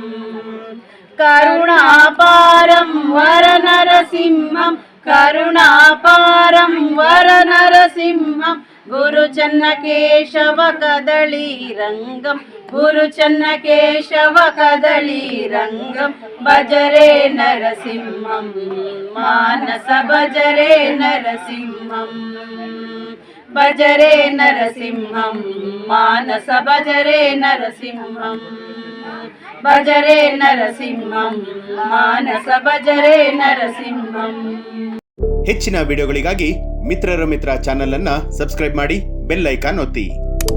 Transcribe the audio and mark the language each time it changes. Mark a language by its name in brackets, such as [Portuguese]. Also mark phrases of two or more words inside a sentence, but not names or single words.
[Sanskrit] కరుణాపారం వర నరసింహం కరుణాపారం వర నరసింహం గురు చెన్న కేశవ కదళీ రంగం గురు చెన్న కేశవ కదళీ రంగం భజరే నరసింహం మానస భజరే నరసింహం భజరే నరసింహం మానస భజరే నరసింహం భజరే నరసింహం మానస ಭಜರೆ ನರಸಿಂಹಂ [Kannada] ಹೆಚ್ಚಿನ ವಿಡಿಯೋಗಳಿಗಾಗಿ ಮಿತ್ರರ ಮಿತ್ರ ಚಾನೆಲ್ ಅನ್ನು ಸಬ್ಸ್ಕ್ರೈಬ್ ಮಾಡಿ ಬೆಲ್ ಐಕಾನ್ ಒತ್ತಿ.